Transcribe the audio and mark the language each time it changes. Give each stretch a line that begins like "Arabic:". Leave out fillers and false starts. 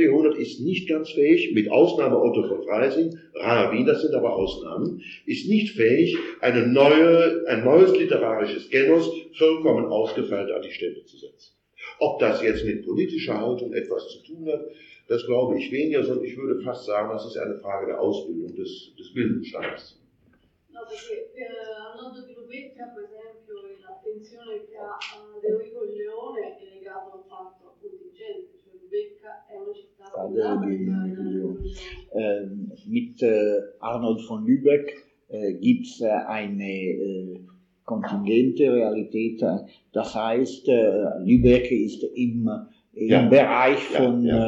German: Jahrhundert ist nicht ganz fähig, mit Ausnahme Otto von Freising, Ravi, das sind aber Ausnahmen, ist nicht fähig, ein neues literarisches Genus vollkommen ausgefeilt an die Stelle zu setzen. Ob das jetzt mit politischer Haltung etwas zu tun hat, das glaube ich weniger, sondern ich würde fast sagen, das ist eine Frage der Ausbildung, des Bildungsstandes.
Italian: Arnoldo di Lubecca, per esempio, l'attenzione che ha Teorico il Leone è legato al fatto contingente, cioè Lubecca è una città
German: mit Arnold von Lübeck gibt es eine kontingente Realität, das heißt, Lübeck ist im Bereich von